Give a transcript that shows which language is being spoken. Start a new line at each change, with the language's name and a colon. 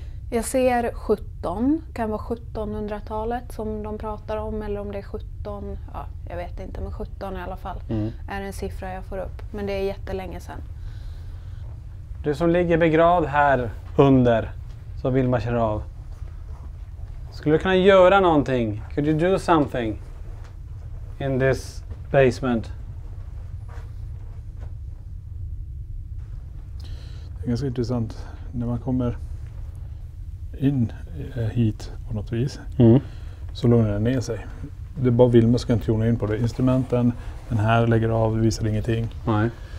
Swedish: Jag ser 17, kan vara 1700-talet som de pratar om, eller om det är 17, ja, jag vet inte, men 17 i alla fall är en siffra jag får upp. Men det är jättelänge sedan. Du som ligger begravd här under, så Vilma känner av. Skulle du kunna göra någonting?
English: Could you do something in this basement?
Swedish: Det är ganska intressant när man kommer in hit på något vis så lugnar den ner sig. Det är bara Vilma ska inte tona in på det. Instrumenten, den här lägger av, visar ingenting. Nej.